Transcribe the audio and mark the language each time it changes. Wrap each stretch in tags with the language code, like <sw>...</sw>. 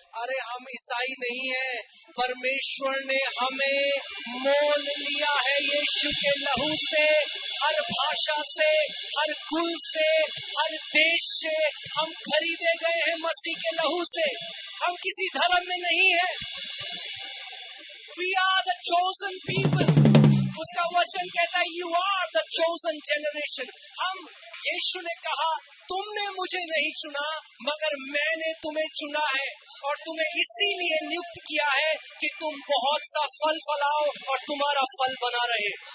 <hi>अरे हम ईसाई नहीं है, परमेश्वर ने हमें मोल लिया है यीशु के लहू से। हर भाषा से, हर कुल से, हर देश से हम खरीदे गए हैं मसीह के लहू से। हम किसी धर्म में नहीं है।</hi> <en>We are the chosen people।</en> <hi>उसका वचन कहता है</hi> <en>you are the chosen generation।</en> <hi>यीशु ने कहा तुमने मुझे नहीं चुना मगर मैंने तुम्हें चुना है और तुम्हें इसीलिए नियुक्त किया है कि तुम बहुत सा फल फलाओ और तुम्हारा फल बना रहे।</hi>